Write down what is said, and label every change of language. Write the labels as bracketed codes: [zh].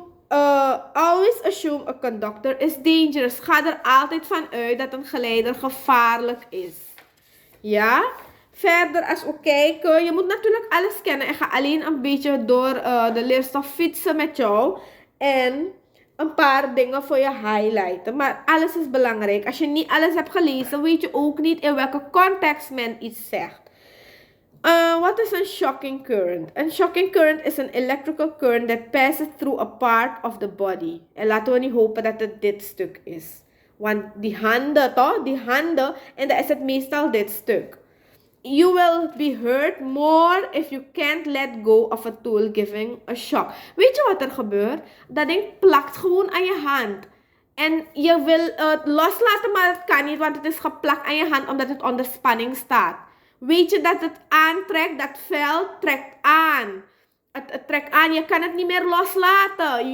[en] Always assume a conductor is dangerous. [nl] Ga er altijd van uit dat een geleider gevaarlijk is. Ja? Verder, als we kijken, je moet natuurlijk alles kennen. Ik ga alleen een beetje door de leerstof fietsen met jou. En een paar dingen voor je highlighten. Maar alles is belangrijk. Als je niet alles hebt gelezen, weet je ook niet in welke context men iets zegt. [en] What is a shocking current? A shocking current is an electrical current that passes through a part of the body. [nl] En laten we niet hopen dat het dit stuk is. Want die handen, toch? Die handen. En dan is het meestal dit stuk. [en] You will be hurt more if you can't let go of a tool giving a shock. [nl] Weet je wat er gebeurt? Dat ding plakt gewoon aan je hand. En je wil het loslaten, maar het kan niet, want het is geplakt aan je hand omdat het onder spanning staat. Weet je dat het aantrekt? Dat vel trekt aan. Het trekt aan. Je kan het niet meer loslaten.